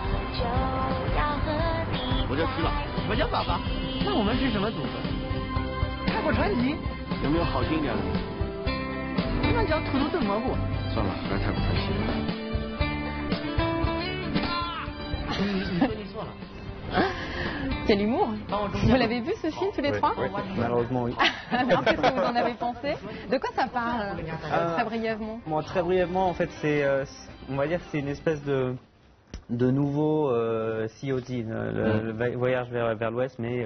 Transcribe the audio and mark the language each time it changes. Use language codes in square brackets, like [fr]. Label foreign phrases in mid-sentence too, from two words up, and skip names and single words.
[zh] 我叫徐老，我叫爸爸。那我们是什么组合？开国传奇。有没有好听一点的？那叫土豆炖蘑菇。算了，还是开国传奇。你说你错了。 [fr] Quel humour! Vous l'avez vu ce film tous les trois? Malheureusement, oui. Alors, qu'est-ce que vous en avez pensé? De quoi ça parle? Très brièvement. Bon, très brièvement, en fait, on va dire que c'est une espèce de nouveau COD, le voyage vers l'Ouest, mais